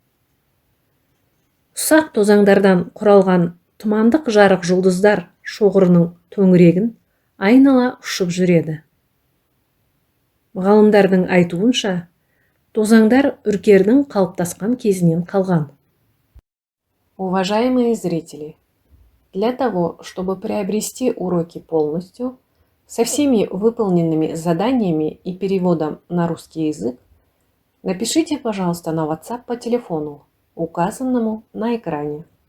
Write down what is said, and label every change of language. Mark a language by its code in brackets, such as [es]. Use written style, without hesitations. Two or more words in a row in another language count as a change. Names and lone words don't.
[kk] Ұсақ тозаңдардан құралған тұмандық жарық жұлдыздар шоғырының төңірегін айнала ұшып жүреді. Ғалымдардың айтуынша, тозаңдар Үркердің қалыптасқан кезінен қалған. [ru] Уважаемые зрители, для того, чтобы приобрести уроки полностью, со всеми выполненными заданиями и переводом на русский язык, напишите, пожалуйста, на WhatsApp по телефону, указанному на экране.